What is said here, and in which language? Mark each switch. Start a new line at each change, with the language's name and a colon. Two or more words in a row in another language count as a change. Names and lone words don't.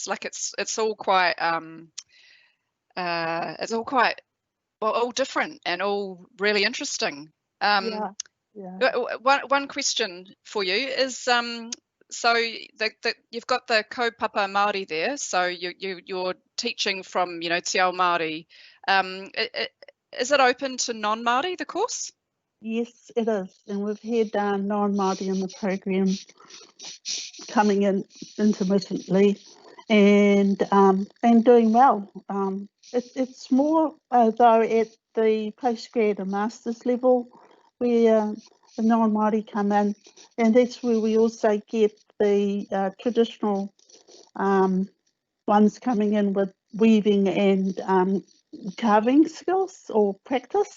English: Like it's all quite all different and all really interesting. One question for you is so you've got the
Māori: kaupapa Māori
English: there, so you're teaching from, you know,
Māori: te ao Māori.
English: Is it open to non-Māori, the course? Yes, it is, and we've had non-Māori in the program coming in intermittently and doing well. It's more though at the postgrad and masters level where the non-Māori come in, and that's where we also get the traditional ones coming in with weaving and carving skills or practice.